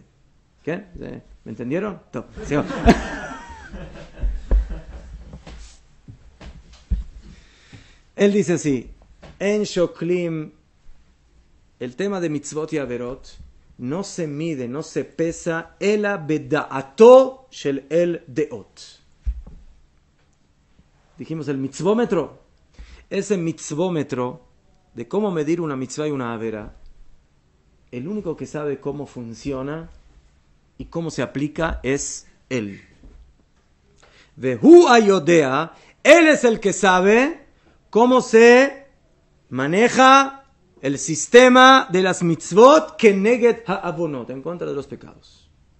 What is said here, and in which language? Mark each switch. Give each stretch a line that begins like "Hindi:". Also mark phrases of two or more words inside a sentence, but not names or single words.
Spanish: ¿Qué? ¿Me entendieron? Él dice así, en Shoklim, el tema de mitzvot y averot no se mide, no se pesa,
Hebrew: אלא בדעתו של אל דעות.
Spanish: Dijimos el mitzvómetro. Ese mitzvómetro de cómo medir una mitzvah y una avera, el único que sabe cómo funciona y cómo se aplica es él.
Hebrew: והוא היודע,
Spanish: él es el que sabe cómo se maneja el sistema de las mitzvot que
Hebrew: נגד העוונות,
Spanish: en contra de los pecados.